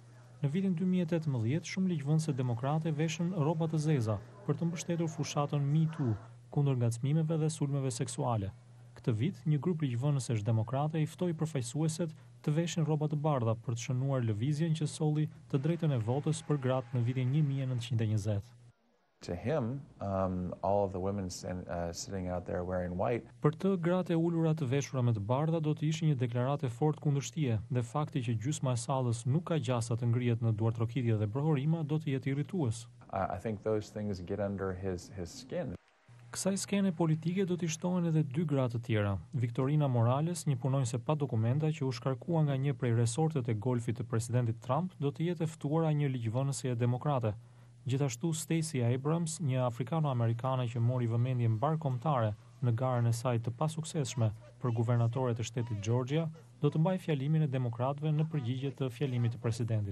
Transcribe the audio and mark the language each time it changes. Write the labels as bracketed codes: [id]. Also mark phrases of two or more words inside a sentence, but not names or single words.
[sq] Në vitin 2018, shumë ligjvënëse demokrate veshën rroba të zeza për të mbështetur fushatën Me Too kundër ngacmimeve dhe sulmeve seksuale. Këtë vit, një grup ligjvënësesh demokrate i ftoi përfaqësueset të veshin rroba të bardha për të shënuar lëvizjen që solli të drejtën e votës për gratë në vitin 1920. [en] To him, all of the women sitting out there wearing white. [sq] Për të, gratë e ulura të veshura me të bardha do të ishin një deklaratë fort kundërshtije dhe fakti që gjysma e sallës nuk ka gjasa të ngrihet në duartrokitje dhe brohorima do të jetë irritues. [en] I think those things get under his skin. [sq] Kësaj skene politike do t'i shtohen edhe dy gra të tjera. Victorina Morales, një punonjëse pa dokumenta që u shkarkua nga një prej resortet e golfit të presidentit Trump, do të jetë e ftuara një ligjvënëse e demokrate. Gjithashtu Stacey Abrams, një afrikano-amerikane që mori vëmendje mbar kombëtare në garën e saj të pasuksesshme për guvernatore të shtetit Georgia, do të mbajë fjalimin e demokratëve në përgjigje të fjalimit të presidentit.